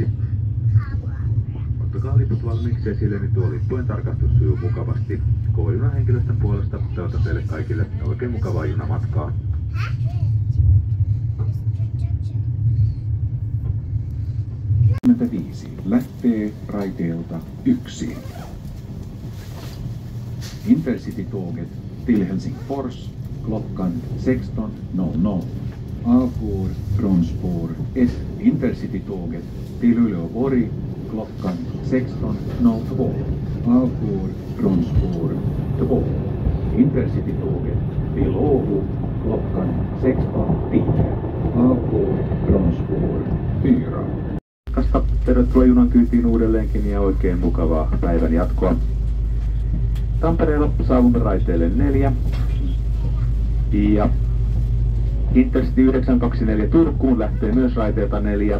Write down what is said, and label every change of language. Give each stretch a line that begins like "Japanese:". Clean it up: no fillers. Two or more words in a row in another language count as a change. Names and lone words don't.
Finnish: Ottakaa liput valmiiksi esille, niin tuo lippujen tarkastus sujuu mukavasti. K-junan henkilöstön puolesta toivotan teille kaikille oikein mukavaa junamatkaa. Lähtee raiteelta 1.
Swedish: Intercity-tåget till Helsingfors klockan 16.00. Avgår från spår 1. Intercity-tåget till Uleåborg klockan 16.02. Avgår från spår 2. Intercity-tåget till Åbo klockan 16.10. Avgår från spår 4.
Finnish: Tervetuloa junan kyytiin uudelleenkin ja oikein mukavaa päivän jatkoa. Tampereella saavumme raiteelle 4. Ja Intercity 924 Turkuun lähtee myös raiteelta 4.